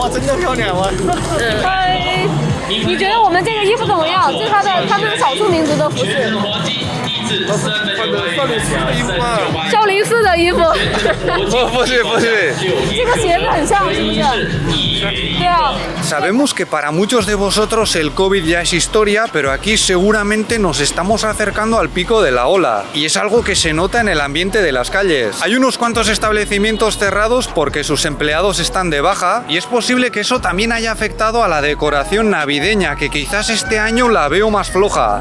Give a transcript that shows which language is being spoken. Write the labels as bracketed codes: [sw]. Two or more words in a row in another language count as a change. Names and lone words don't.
[zh] 哇，真的漂亮哇！嗨，你觉得我们这个衣服怎么样？是他们少数民族的服饰。少林寺的衣服。不是。这个鞋子很像，是不是？对啊。 [es] Sabemos que para muchos de vosotros el COVID ya es historia, pero aquí seguramente nos estamos acercando al pico de la ola. Y es algo que se nota en el ambiente de las calles. Hay unos cuantos establecimientos cerrados porque sus empleados están de baja y es posible que eso también haya afectado a la decoración navideña, que quizás este año la veo más floja.